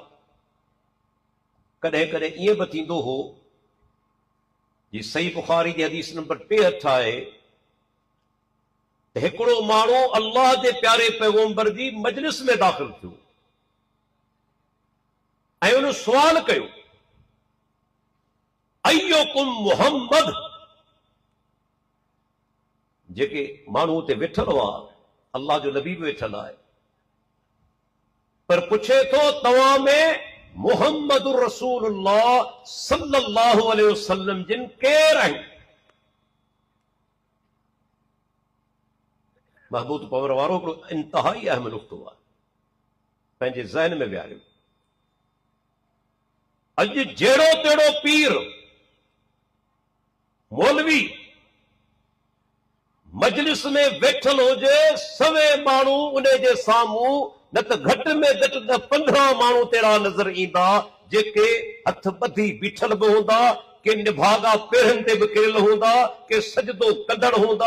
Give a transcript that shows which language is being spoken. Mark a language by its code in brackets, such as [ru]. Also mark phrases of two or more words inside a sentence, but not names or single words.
[sd] कॾहिं कॾहिं ईअं बि थींदो हो, जी सही बुखारी जी हदीस नंबर 63 आहे त हिकिड़ो माण्हू अल्लाह जे प्यारे पैगंबर जी मजलिस में दाख़िल थियो ऐं उन सुवाल कयो, [ar] أيكم محمد. [sd] जेके माण्हू ते वेठल हुआ, अल्लाह जो नबी बि वेठल आहे, पर पुछे थो तव्हां में [ar] محمد رسول الله صلى الله عليه وسلم [sd] जिन केरु आहिनि? महमूद पवर वारो हिकिड़ो इंतहाई अहम नुक़्तो आहे, पंहिंजे ज़हन में विहारियो। अॼु जहिड़ो तेड़ो पीर, मौलवी, मजलिस में वेठल हुजे सवे माण्हू उन जे साम्हूं न त घटि में घटि त 15 माण्हू तहिड़ा नज़र ईंदा जेके हथ ॿधी बीठल बि हूंदा, के निभागा पेरनि ते बि किरियल हूंदा, के सजदो कंदड़ हूंदा।